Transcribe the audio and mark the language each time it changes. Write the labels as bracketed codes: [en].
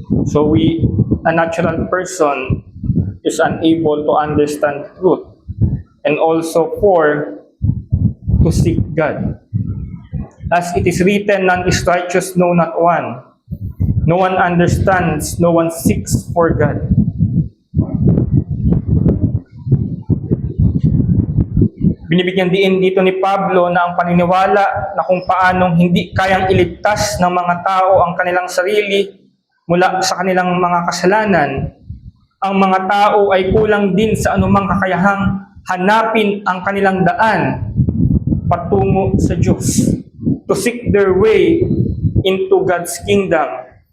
[en] So a natural person is unable to understand truth and also to seek God. As it is written, none is righteous, no, not one. No one understands, no one seeks for God. [tl] Binibigyan din dito ni Pablo na ang paniniwala na kung paanong hindi kayang iligtas ng mga tao ang kanilang sarili mula sa kanilang mga kasalanan, ang mga tao ay kulang din sa anumang kakayahang hanapin ang kanilang daan patungo sa Diyos. [en] To seek their way into God's kingdom.